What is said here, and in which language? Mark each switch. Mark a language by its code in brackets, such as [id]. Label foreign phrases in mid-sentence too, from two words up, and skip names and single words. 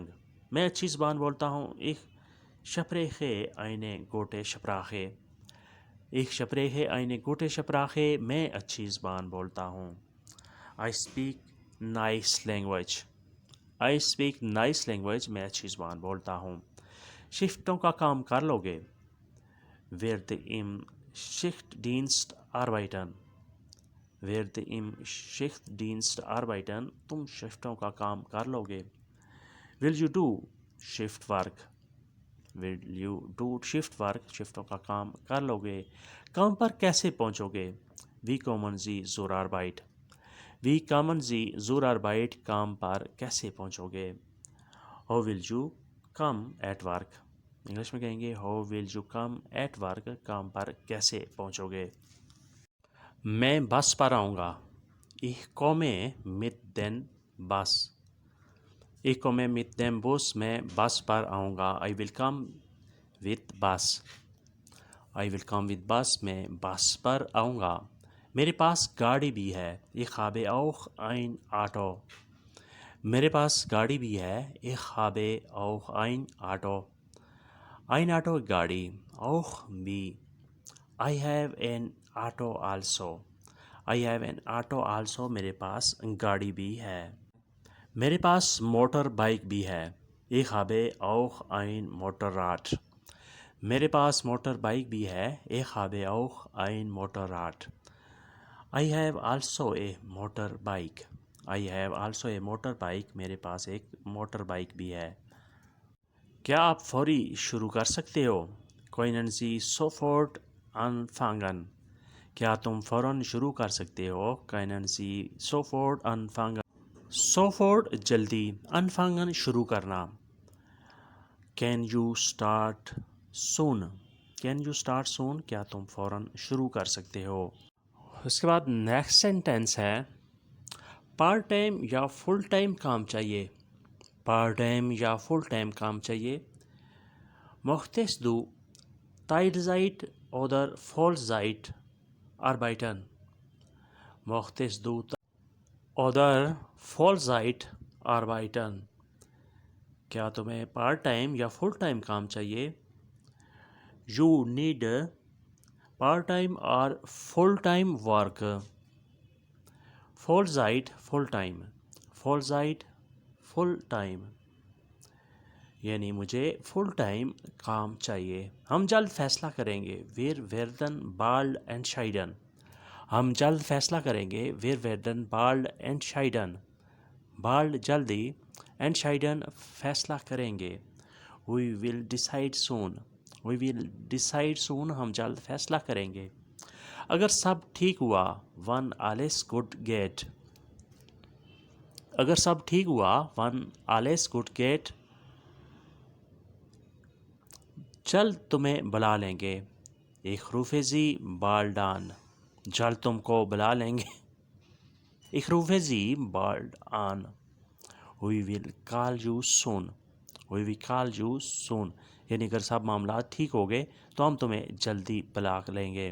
[ur] میں اچھی زبان بولتا ہوں. [de] Ich spreche eine gute Sprache. Ich spreche eine gute Sprache. [ur] میں اچھی زبان بولتا ہوں. [en] I speak nice language. I speak nice language. [ur] میں اچھی زبان بولتا ہوں. شفٹوں کا کام کر لو گے. [de] Werde im Schichtdienst arbeiten. Werde im Schichtdienst arbeiten. [ur] تم شفٹوں کا کام کر لو گے. [en] Will you do shift work. Will you do shift work. [ur] شفٹوں کا کام کر لو گے. کام پر کیسے پہنچو گے. [de] Wie kommen Sie zur Arbeit. Wie kommen Sie zur Arbeit. [ur] کام پر کیسے پہنچو گے. [en] How will you come at work. [ur] انگلش میں کہیں گے [en] How will you come at work. [ur] کام پر کیسے پہنچو گے. میں بس پر آؤں گا. [de] Ich komme mit dem Bus. Ich komme mit dem Bus. [ur] میں بس پر آؤں گا. [en] I will come with bus. I will come with bus. [ur] میں بس پر آؤں گا. میرے پاس گاڑی بھی ہے. [de] Ich habe auch ein Auto. [ur] میرے پاس گاڑی بھی ہے. [de] Ich habe auch ein Auto. ein Auto گاڑی. auch بھی. [en] I have an auto also. I have an auto also. [ur] میرے پاس گاڑی بھی ہے. میرے پاس [en] motor bike [ur] بھی ہے. [de] Ich habe auch ein Motorrad. [ur] میرے پاس [en] motor bike [ur] بھی ہے. [de] Ich habe auch ein Motorrad. [en] I have also a motorbike. I have also a motorbike. [ur] میرے پاس ایک [en] motor bike [ur] بھی ہے. کیا آپ فوری شروع کر سکتے ہو. [de] Können Sie sofort anfangen. [ur] کیا تم فوراً شروع کر سکتے ہو. [de] Können Sie sofort anfangen. [ur] sofort جلدی. anfangen شروع کرنا. [en] Can you start soon. Can you start soon. [ur] کیا تم فوراً شروع کر سکتے ہو. اس کے بعد [en] next sentence [ur] ہے [en] part time [ur] یا [en] full time [ur] کام چاہیے. [en] part time [ur] یا [en] full time [ur] کام چاہیے. [de] Möchtest du Teilzeit oder Vollzeit arbeiten. Möchtest du oder Vollzeit arbeiten. [ur] کیا تمہیں [en] part time [ur] یا [en] full time [ur] کام چاہیے؟ [en] you need part time اور full time work. [ur] Vollzeit [en] full time. [ur] Vollzeit [en] full time [ur] یعنی مجھے [en] full time [ur] کام چاہیے. ہم جلد فیصلہ کریں گے. [de] Wir werden bald entscheiden. [ur] ہم جلد فیصلہ کریں گے. [de] Wir werden bald entscheiden. [ur] bald جلدی. entscheiden فیصلہ کریں گے. [en] We will decide soon. We will decide soon. [ur] ہم جلد فیصلہ کریں گے. اگر سب ٹھیک ہوا. [de] when alles gut geht. [ur] اگر سب ٹھیک ہوا. [de] when alles gut geht. [ur] جلد تمہیں بلا لیں گے. [de] Ich rufe sie bald an. [ur] جلد تم کو بلا لیں گے. [de] Ich rufe sie bald an. [en] We will call you soon. We will call you soon. [ur] یعنی اگر سب معاملات ٹھیک ہو گئے تو ہم تمہیں جلدی بلا لیں گے.